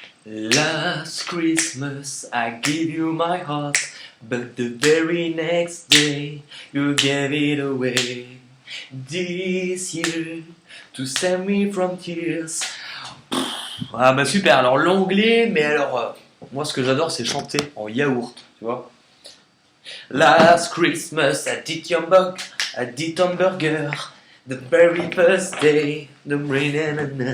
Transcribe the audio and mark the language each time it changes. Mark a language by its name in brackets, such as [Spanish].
[English] Last Christmas I gave you my heart, but the very next day you gave it away. This year to save me from tears. [French] Ah bah super, alors l'anglais, mais alors moi ce que j'adore c'est chanter en yaourt, tu vois. Last Christmas I did hamburger. The very first day, the rain.